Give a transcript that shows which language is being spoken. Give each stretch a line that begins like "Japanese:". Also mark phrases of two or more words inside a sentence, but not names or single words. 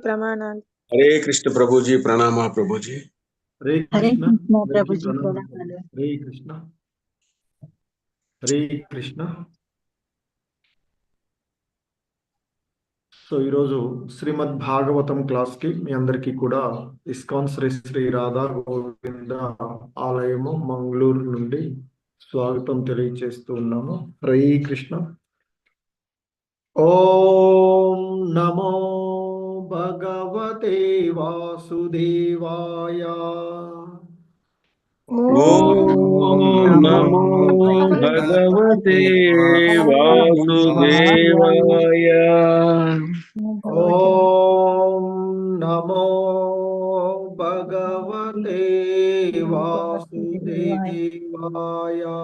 Telugu: प्रमाणाలు.
Hindi: हरे कृष्ण प्रभु जी, प्रणाम प्रभु जी। हरे हरे कृष्ण कृष्ण प्रभु प्रभु जी, जी प्रणाम। प्रणाम। हरे कृष्ण हरे कृष्ण।
Telugu: సో ఈరోజు శ్రీమద్ భాగవతం క్లాస్ కి మీ అందరికీ కూడా ఇస్కాన్ శ్రీ శ్రీ రాధా గోవింద ఆలయము మంగళూరు నుండి స్వాగతం తెలియజేస్తూ ఉన్నాము. హరే కృష్ణ.
Sanskrit: ఓం నమో భగవతే వాసుదేవాయ. ओम नमो भगवते वासुदेवाय। ఓం నమో భగవతే వాసుదేవాయ.